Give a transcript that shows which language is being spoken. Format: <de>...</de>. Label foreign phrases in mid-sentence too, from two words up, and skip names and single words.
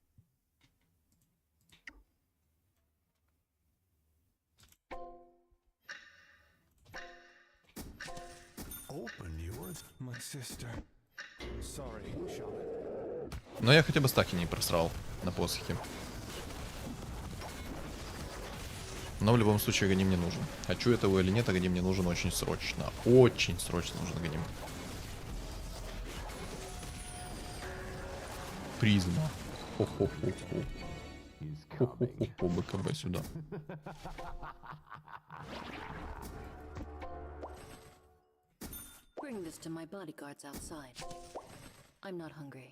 <ru>Но я хотя бы стаки не просрал на посохе. Но в любом случае агоним мне нужен. Хочу этого или нет, агоним мне нужен очень срочно. Очень срочно нужен агоним. Призма. Хо-хо-хо-хо. Хо-хо-хо-хо, БКБ сюда.</ru> <en>Bring this to my bodyguards outside. I'm not hungry.</en>